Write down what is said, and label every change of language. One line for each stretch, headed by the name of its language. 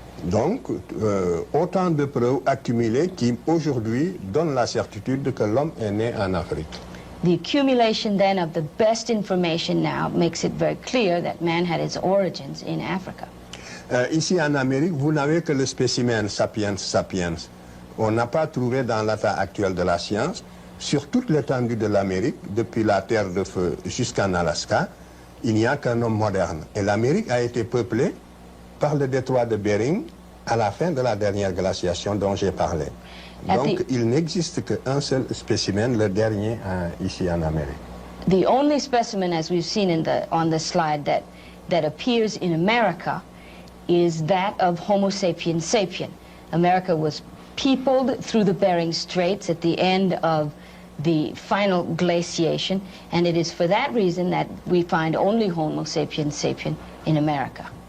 French: Donc, autant de preuves accumulées qui, aujourd'hui, donnent la certitude que l'homme est né en Afrique.
English: The accumulation, then, of the best information now makes it very clear that man had its origins in Africa.
French: Ici, en Amérique, vous n'avez que le spécimen sapiens sapiens. On n'a pas trouvé dans l'état actuel de la science, sur toute l'étendue de l'Amérique, depuis la Terre de Feu jusqu'en Alaska, il n'y a qu'un homme moderne. Et l'Amérique a été peuplée par le détroit de Bering à la fin de la dernière glaciation dont j'ai parlé. Donc, il n'existe qu'un seul spécimen, le dernier ici en Amérique.
English: The only specimen, as we've seen on the slide, that appears in America is that of Homo sapiens sapien. America was peopled through the Bering Straits at the end of the final glaciation, and it is for that reason that we find only Homo sapiens sapien in America.